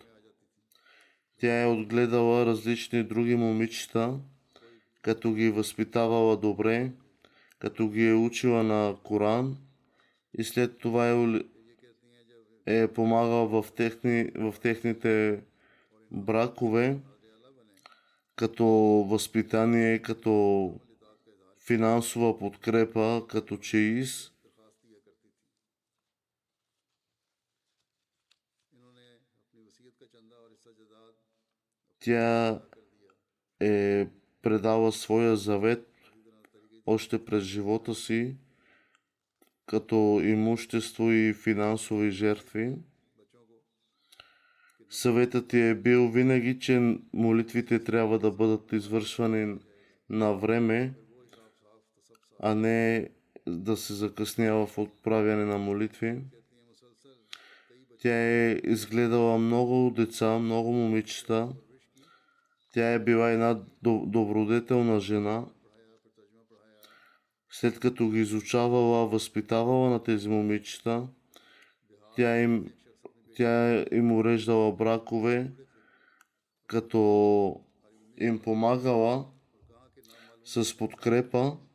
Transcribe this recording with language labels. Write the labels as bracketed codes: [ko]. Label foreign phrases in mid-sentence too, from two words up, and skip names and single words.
[bg] Тя е отгледала различни други момичета, като ги възпитавала добре, като ги е учила на Коран и след това е помагала в техните бракове, като възпитание, като финансова подкрепа, като чеиз. [ur] درخواست دیا کرتی تھی. انہوں نے اپنی وصیت کا چندہ اور حصہ جائیداد [bg] Тя [ur] کر دیا. [bg] е предала своя завет още през живота си, като имущество и финансови жертви. [ur] بچوں کو [bg] Съветът ти е бил винаги, че молитвите трябва да бъдат извършвани на време, [ur] وہ حساب صاف تو سب صاف [bg] а не да се закъснява в отправяне на молитви. Тя е изгледала много деца, много момичета. Тя е била една добродетелна жена. След като ги изучавала, възпитавала на тези момичета, тя им уреждала бракове, като им помагала с подкрепа.